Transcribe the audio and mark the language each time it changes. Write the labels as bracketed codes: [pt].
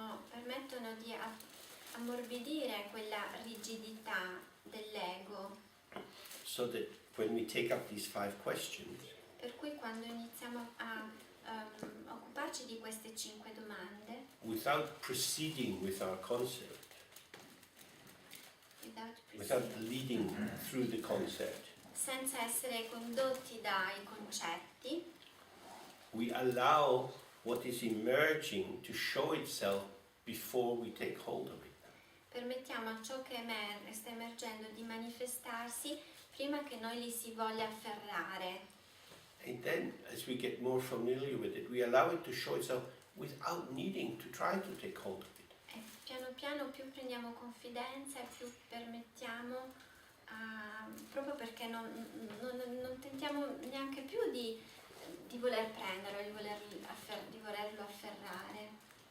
[it] Permettono di ammorbidire quella rigidità dell'ego. [en] So that when we take up these 5 questions, [it] Per cui quando iniziamo a occuparci di queste 5 domande, [en] without proceeding with our concept, without leading through the concept, [it] senza essere condotti dai concetti, [en] we allow what is emerging to show itself before we take hold of it. [it] permettiamo a ciò che sta emergendo di manifestarsi prima che noi li si voglia afferrare. [en] And then, as we get more familiar with it, we allow it to show itself without needing to try to take hold of it. [it] E piano piano più prendiamo confidenza e più permettiamo, proprio perché non tentiamo neanche più di voler prenderlo, di volerlo afferrare.